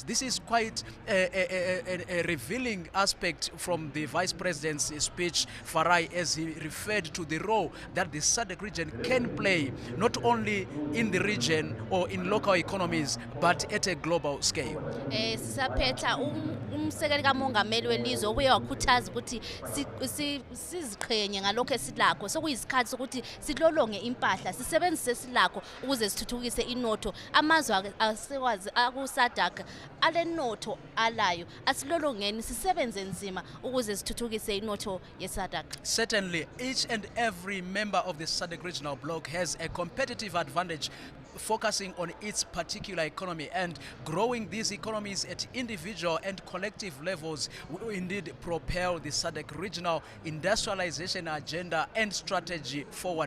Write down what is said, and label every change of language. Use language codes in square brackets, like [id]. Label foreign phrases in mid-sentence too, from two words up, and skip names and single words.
[en] This is quite a revealing aspect from the Vice President's speech, Farai, as he referred to the role that the SADC region can play, not only in the region or in local economies, but at a global scale. [nd] Umsekeli kamongameli welizwe ubuye wakhuthaza ukuthi siziqhenye ngalokho esilakho sokuyisikhathi sokuthi silolonge impahla sisebenzise silakho ukuze sithuthukise inotho amazwe asekwazi akuSADC ale notho alayo asilolongeni sisebenze nzima ukuze sithuthukise inotho yeSADC. [en] Certainly, each and every member of the SADC regional bloc has a competitive advantage focusing on its particular economy, and growing these economies at individual and collective levels will indeed propel the SADC regional industrialization agenda and strategy forward.